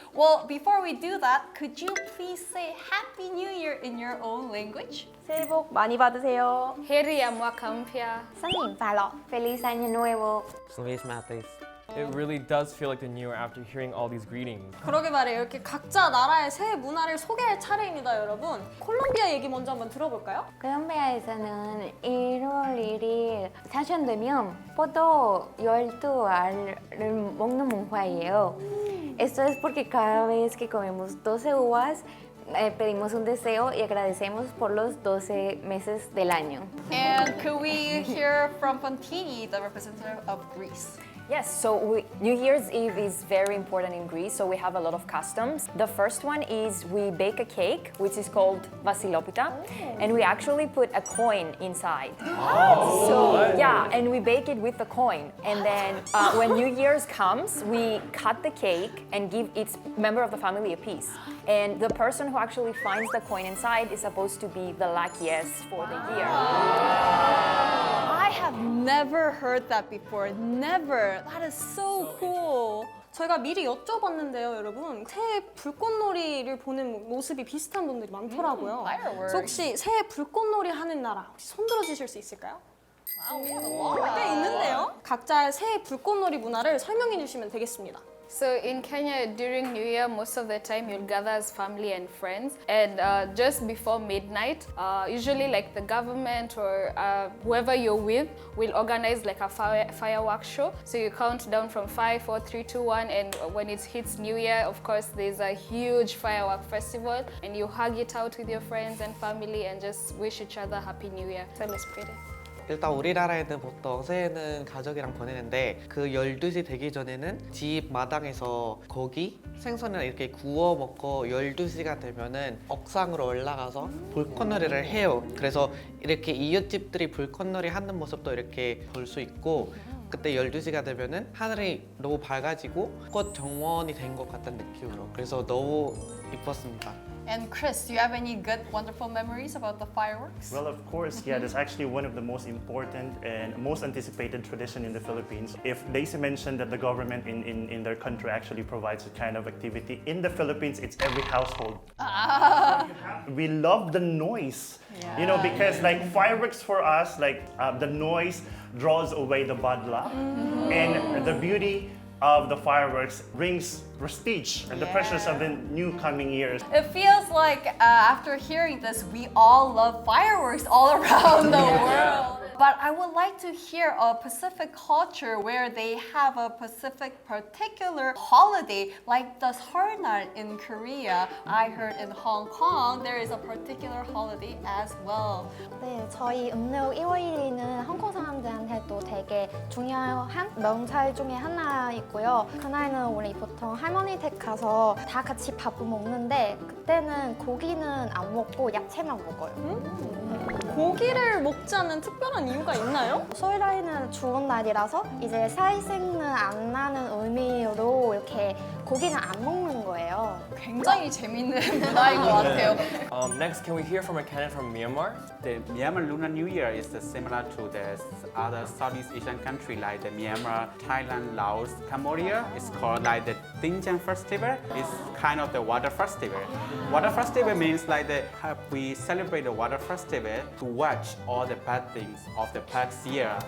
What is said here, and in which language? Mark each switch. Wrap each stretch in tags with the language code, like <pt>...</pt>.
<en>Well, before we do that, could you please say Happy New Year in your own language?</en> <ko>새해 복 많이 받으세요.</ko> <sw>Heri ya mwaka mpya.</sw> <zh>新年快乐</zh> <es>Feliz Año Nuevo. Luis Mathis.</es> <en>It really does feel like the new year after hearing all these greetings.</en> <ko>그러게 말이에요. 이렇게 각자 나라의 새해 문화를 소개할 차례입니다, 여러분. 콜롬비아 얘기 먼저 한번 들어볼까요? 콜롬비아에서는 1월 1일 사전되면 포도 12알을 먹는 문화예요.</ko> <es>Esto es porque cada vez que comemos 12 uvas pedimos un deseo y agradecemos por los 12 meses del año.</es> <en>And could we hear from Fontini, the representative of Greece? Yes, so New Year's Eve is very important in Greece, so we have a lot of customs. The first one is we bake a cake, which is called vasilopita, and we actually put a coin inside. So yeah, and we bake it with the coin. And then when New Year's comes, we cut the cake and give each member of the family a piece. And the person who actually finds the coin inside is supposed to be the luckiest for the year. I have never heard that before. Never. That is so cool.</en> <ko>저희가 미리 여쭤봤는데요, 여러분. 새해 불꽃놀이를 보는 모습이 비슷한 분들이 많더라고요. 그래서 혹시 새해 불꽃놀이 하는 나라 혹시 손들어 주실 수 있을까요? 꽤 있는데요. 각자의 새해 불꽃놀이 문화를 설명해 주시면 되겠습니다.</ko> <en>So in Kenya, during New Year, most of the time you'll gather as family and friends, and just before midnight, usually like the government or whoever you're with will organize like a fireworks show. So you count down from 5, 4, 3, 2, 1, and when it hits New Year, of course, there's a huge firework festival, and you hug it out with your friends and family and just wish each other Happy New Year. Celebrate it.</en> <ko>일단 우리나라에는 보통 새해는 가족이랑 보내는데 그 12시 되기 전에는 집 마당에서 고기, 생선을 이렇게 구워 먹고 12시가 되면은 옥상으로 올라가서 불꽃놀이를 해요. 그래서 이렇게 이웃집들이 불꽃놀이 하는 모습도 이렇게 볼 수 있고 그때 12시가 되면은 하늘이 너무 밝아지고 꽃 정원이 된 것 같은 느낌으로 그래서 너무 이뻤습니다.</ko> <en>And Chris, do you have any good, wonderful memories about the fireworks? Well, of course, yeah, that's actually one of the most important and most anticipated tradition in the Philippines. If Daisy mentioned that the government in their country actually provides a kind of activity, in the Philippines, it's every household. We love the noise, you know, because like fireworks for us, like the noise draws away the bad luck, and the beauty of the fireworks brings prestige and the pressures of the new coming years. It feels like after hearing this, we all love fireworks all around the world. But I would like to hear a Pacific culture where they have a Pacific particular holiday, like the 설날 in Korea. I heard in Hong Kong there is a particular holiday as well.</en> <ko>네, 저희 음력 1월 1일은 홍콩 사람들한테도 되게 중요한 명절 중에 하나이고요. 그날은 우리 보통 할머니 댁 가서 다 같이 밥을 먹는데 그때는 고기는 안 먹고 야채만 먹어요. 고기를 먹지 않는 특별한 이유가 있나요? 설날에는 좋은 날이라서 이제 살생은 안 나는 의미로 이렇게 고기는 안 먹는 거예요. 굉장히 재밌는 문화인 것 같아요.</ko> <en>Next, can we hear from a candidate from Myanmar? The Myanmar Lunar New Year is similar to the other Southeast Asian country like the Myanmar, Thailand, Laos, Cambodia. It's called like the Dinjang Festival. It's kind of the water festival. Water festival means like we celebrate the water festival to watch all the bad things of the past year.</en>